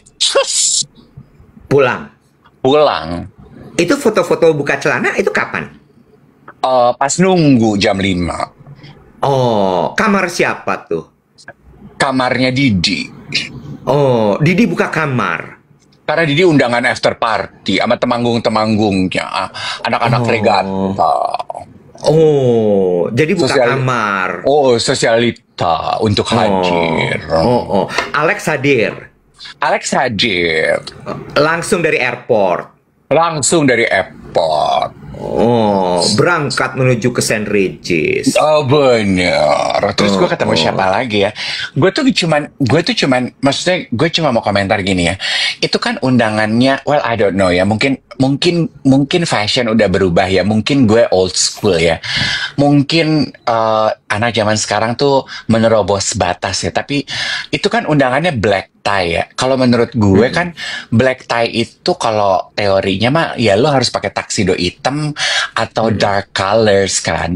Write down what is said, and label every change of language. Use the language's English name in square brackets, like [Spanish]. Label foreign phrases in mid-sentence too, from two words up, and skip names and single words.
[Indonesian] Pulang. Itu foto-foto buka celana itu kapan? Pas nunggu jam 5. Oh, kamar siapa tuh? Kamarnya Didi. Oh, Didi buka kamar. Karena Didi undangan [English] after party [Indonesian] sama temanggung-temanggungnya, anak-anak Regata. Oh, jadi buka kamar. Oh, sosialita untuk hadir. Alex hadir. Langsung dari airport. Oh, berangkat menuju ke St. Regis. Oh bener. Terus gue ketemu siapa lagi ya? Gue tuh cuman, maksudnya gue cuma mau komentar gini ya. Itu kan undangannya, [English] well I don't know ya. [Indonesian] Mungkin fashion udah berubah ya. Mungkin gue [English] old school [Indonesian] ya. Mungkin anak zaman sekarang tuh menerobos batas ya. Tapi itu kan undangannya [English] black tie [Indonesian] ya. Kalau menurut gue kan [English] black tie [Indonesian] itu kalau teorinya mah ya lo harus pakai tuxedo hitam atau [English] dark colors [Indonesian] kan.